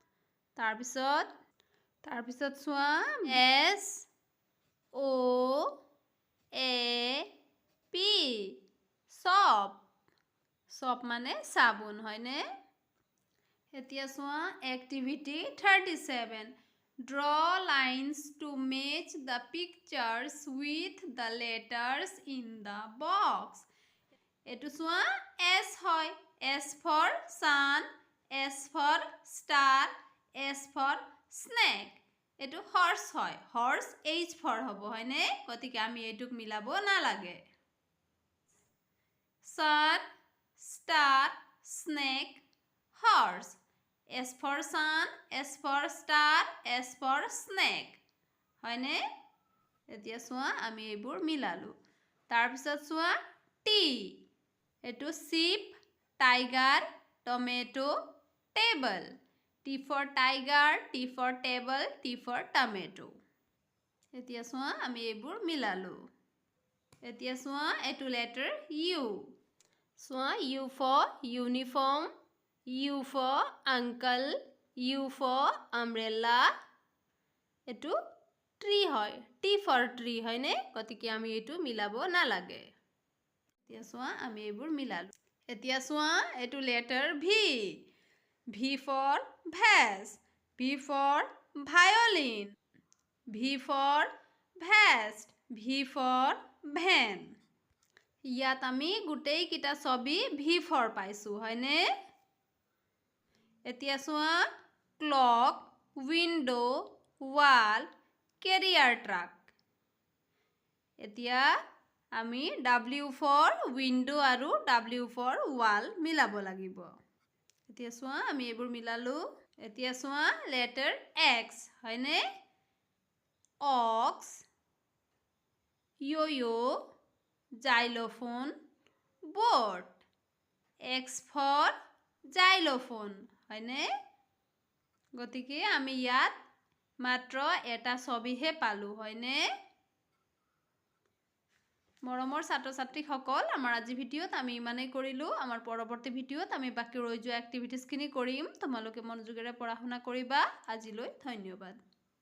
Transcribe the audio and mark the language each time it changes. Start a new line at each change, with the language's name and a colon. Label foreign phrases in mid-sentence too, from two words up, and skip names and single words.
Assamese: তাৰপিছত চোৱা SOAP চপ চপ মানে চাবোন হয়নে এতিয়া চোৱা এক্টিভিটি 37
English: Draw lines to match the pictures with the letters in the box.
Assamese: এটো চোৱা
English: S হয় S for sun, S for star, S for snake.
Assamese: এটো horse হয়
English: horse H for
Assamese: হ'ব হয়নে গতিকে আমি এটুক মিলাব নালাগে
English: sun, star, snake, horse. S for sun, S for star, S for snake.
Assamese: হয়নে এতিয়া চোৱা আমি এইবোৰ মিলালো তাৰপিছত চোৱা T এটো
English: sheep, tiger, tomato, table. T for tiger, T for table, T for tomato.
Assamese: এতিয়া চোৱা আমি এইবোৰ মিলালো এতিয়া চোৱা এটো
English: letter U চোৱা U for uniform, U for uncle, U for umbrella.
Assamese: এটো tree হয়
English: T for tree
Assamese: হয়নে গতিকে আমি এটো মিলাব নালাগে এতিয়া চোৱা আমি এইবোৰ মিলালো এতিয়া চোৱা এটো
English: letter V V for vase, V for violin, V for vest, V for van.
Assamese: ইয়াত আমি গোটেই কিটা ছবি
English: V for
Assamese: পাইছো হয়নে এতিয়া চোৱা
English: clock, window, wall, carrier truck.
Assamese: এতিয়া আমি
English: W for window
Assamese: আৰু
English: W for wall
Assamese: মিলাব লাগিব এতিয়া চোৱা আমি এইবোৰ মিলালো এতিয়া চোৱা
English: letter X
Assamese: হয়নে
English: ox yo-yo xylophone boat X for xylophone
Assamese: হয়নে গতিকে আমি ইয়াত মাত্ৰ এটা ছবিহে পালো হয়নে মৰমৰ ছাত্ৰ-ছাত্ৰীসকল আমাৰ আজি ভিডিঅ'ত আমি ইমানেই কৰিলো আমাৰ পৰৱৰ্তী ভিডিঅ'ত আমি বাকি ৰৈ যোৱা এক্টিভিটিজ খিনি কৰিম তোমালোকে মনোযোগেৰে পঢ়া শুনা কৰিবা আজিলৈ ধন্যবাদ